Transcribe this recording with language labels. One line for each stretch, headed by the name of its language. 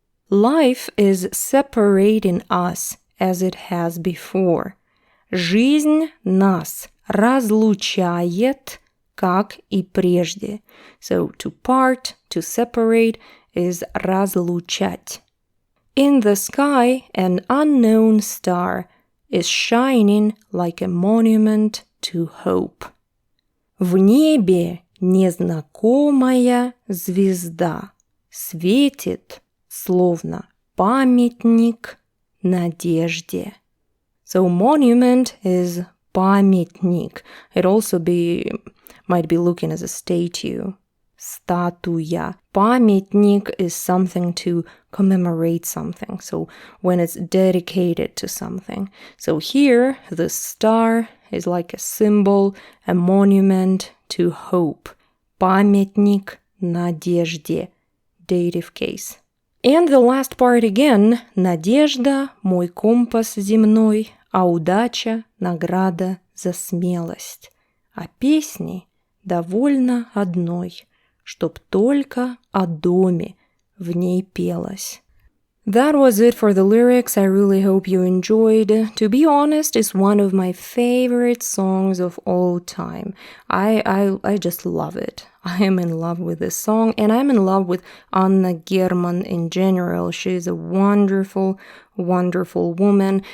English: Life is separating us as it has before.
Russian: Жизнь нас разлучает, как и прежде.
English: So, to part, to separate, is разлучать. In the sky, an unknown star is shining like a monument to hope.
Russian: В небе незнакомая звезда светит, словно памятник надежде.
English: So monument is памятник. It also might be looking as a statue.
Russian: Статуя.
English: Памятник is something to commemorate something. So when it's dedicated to something. So here, the star is like a symbol, a monument to hope.
Russian: Памятник надежде.
English: Dative case. And the last part again.
Russian: Надежда, мой компас земной, а удача, награда за смелость. А песни довольно одной, чтоб только о доме в ней пелось.
English: That was it for the lyrics. I really hope you enjoyed. To be honest, it's one of my favorite songs of all time. I just love it. I am in love with this song, and I'm in love with Anna German in general. She is a wonderful, wonderful woman.